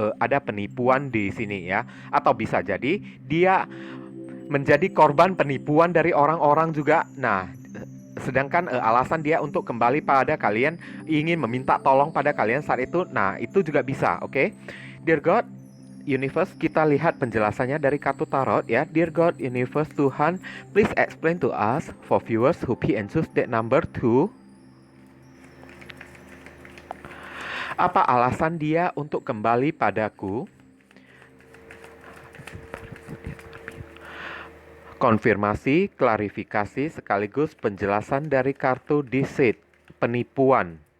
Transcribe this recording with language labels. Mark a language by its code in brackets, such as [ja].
[id] Ada penipuan di sini ya, atau bisa jadi dia menjadi korban penipuan dari orang-orang juga. Nah, sedangkan alasan dia untuk kembali pada kalian, ingin meminta tolong pada kalian saat itu, nah itu juga bisa. Oke. [en] Dear God, Universe, [id] kita lihat penjelasannya dari kartu tarot ya. [en] Dear God, Universe, Tuhan, please explain to us for viewers who be and choose that number 2. [id] Apa alasan dia untuk kembali padaku? Konfirmasi, klarifikasi, sekaligus penjelasan dari kartu deceit, penipuan.